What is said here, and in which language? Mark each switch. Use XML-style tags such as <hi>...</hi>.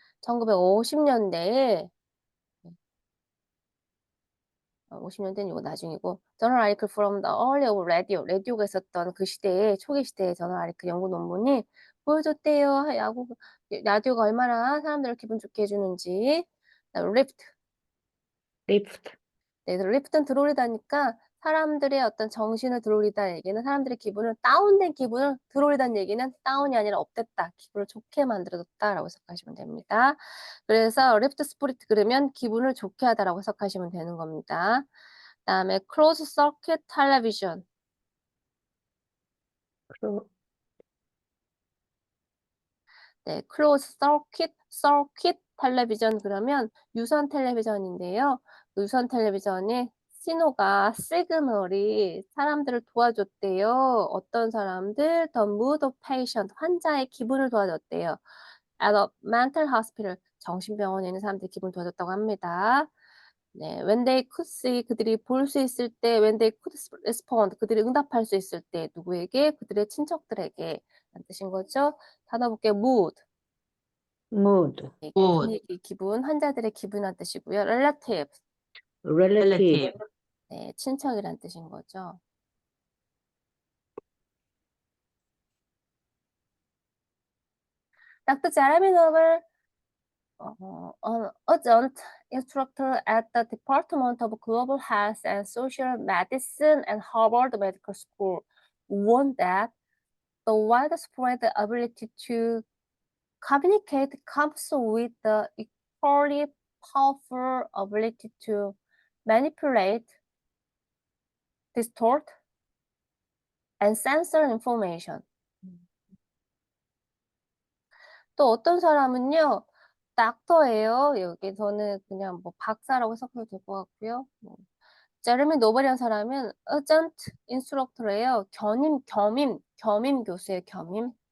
<en>1950년대에 50년대는 이거 나중이고 journal article from the early of radio.</en> <ko>라디오가 있었던 그 시대에 초기 시대의 journal article 연구 논문이 보여줬대요. 라디오가 얼마나 사람들을 기분 좋게 해주는지.</ko> <en>lift. Lift.</en> <ko>네, 리프트는 들어올리다니까 사람들의 어떤 정신을 들어올리다는 얘기는 사람들의 기분을 다운된 기분을 들어올리다는 얘기는 다운이 아니라 업됐다. 기분을 좋게 만들어줬다라고 해석하시면 됩니다. 그래서 리프트 스피릿 그러면 기분을 좋게 하다라고 해석하시면 되는 겁니다. 그다음에 closed circuit television. clo- 네, closed circuit 텔레비전 그러면 유선 텔레비전인데요. 유선 텔레비전의 신호가 시그널이 사람들을 도와줬대요. 어떤 사람들?</ko> <en>The mood of patient, 환자의 기분을 도와줬대요.</en> <ko>At a mental hospital, 정신병원에 있는 사람들의 기분을 도와줬다고 합니다.</ko> <en>네, when they could see, 그들이 볼 수 있을 때, when they could respond, 그들이 응답할 수 있을 때, 누구에게?</en> <ko>그들의 친척들에게 라는 뜻인 거죠. 단어 볼게요. mood,</ko> <en>mood,</en> <ko>네,</ko> <en>Mood.</en> <ko>분위기, 기분, 환자들의 기분이란 뜻이고요.</ko> <en>relative, relative,</en> <ko>네, 친척이란 뜻인 거죠.</ko> <en>Dr. Jeremy Noble, an adjunct instructor at the Department of Global Health and Social Medicine at Harvard Medical School, warned that the widespread ability to communicate comes with the equally powerful ability to manipulate, distort, and censor information.</en> <ko>또 어떤 사람은요, 닥터예요. 여기서는 그냥 뭐 박사라고 해석해도 될 것 같고요. 제레미 노벨이라는 사람은 urgent instructor예요. 겸임 교수예요. 겸임.</ko>